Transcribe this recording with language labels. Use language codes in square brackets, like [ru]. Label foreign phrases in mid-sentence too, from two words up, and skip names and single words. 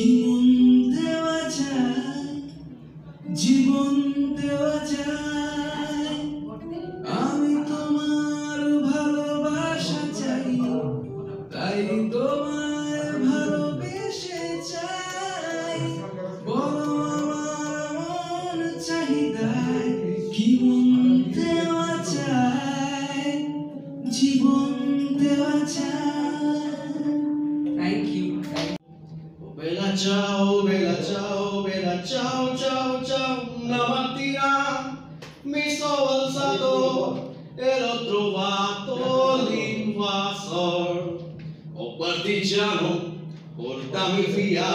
[bn] মন দেওয়া যায়, জীবন দেওয়া যায়, আমি তোমার ভালোবাসা চাই, তাই তোমায় ভালোবেসে চাই, বলো আমার মন চাহিদায় কি মন দেওয়া যায়, জীবন দেওয়া যায়। [en] thank you. [it] Bella ciao, bella ciao, ciao, ciao. Una mattina mi sono alzato e l'ho trovato l'invasor. Oh partigiano, portami via.